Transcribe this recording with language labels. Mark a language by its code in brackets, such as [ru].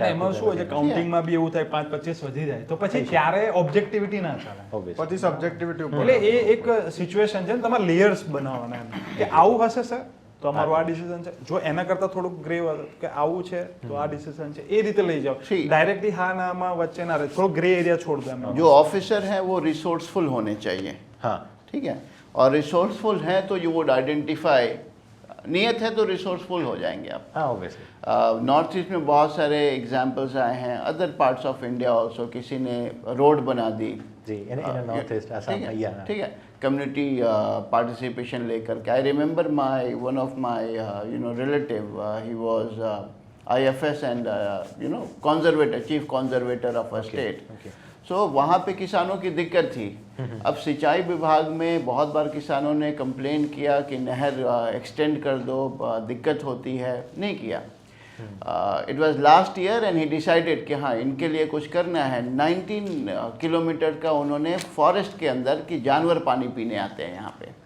[gu] અને એમાં શું હોય છે કાઉન્ટિંગમાં બી એવું થાય 5-25 વધી જાય તો પછી ત્યારે ઓબ્જેક્ટિવિટી ના ચાલે. પછી સબ્જેક્ટિવિટી ઉપર એટલે એ એક સિચ્યુએશન છે ને તમારે લેયર્સ બનાવવાના એમ કે આવું હશે સર તો અમારું આ ડિસિઝન છે, જો એના કરતા થોડુંક ગ્રે કે આવું છે તો આ ડિસિઝન છે એ રીતે લઈ જાઓ. [en] See. [gu] ડાયરેક્ટલી હા ના માં વચ્ચે ના રહે, થોડો ગ્રે એરિયા છોડ દો એમ. [hi] जो ऑफिसर हैं वो रिसोर्सफुल होने चाहिए. હા ठीक है. और रिसोर्सफुल हैं तो [en] you would identify, [hi] नियत है तो रिसोर्सफुल हो जाएंगे आप. [gu] હા ઓબ્વિયસલી [hi] नॉर्थ ईस्ट में बहुत सारे एग्जाम्पल्स आए हैं, [en] Other parts of India also. [hi] किसी ने रोड बना दी, [gu] જી એને નોર્થ ઇસ્ટ આસામ [hi] ठीक है, [gu] અહીંયા [hi] ठीक है, कम्युनिटी पार्टिसिपेशन लेकर के. [en] I remember my one of my relative, he was IFS and conservator, chief conservator of a state. [hi] सो वहाँ पे किसानों की दिक्कत थी। अब सिंचाई विभाग में बहुत बार किसानों ने कंप्लेन किया कि नहर एक्सटेंड कर दो, दिक्कत होती है, नहीं किया। [en] it was last year and he decided [hi] कि हाँ इनके लिए कुछ करना है। 19 किलोमीटर का उन्होंने फॉरेस्ट के अंदर कि जानवर पानी पीने आते हैं यहाँ पे,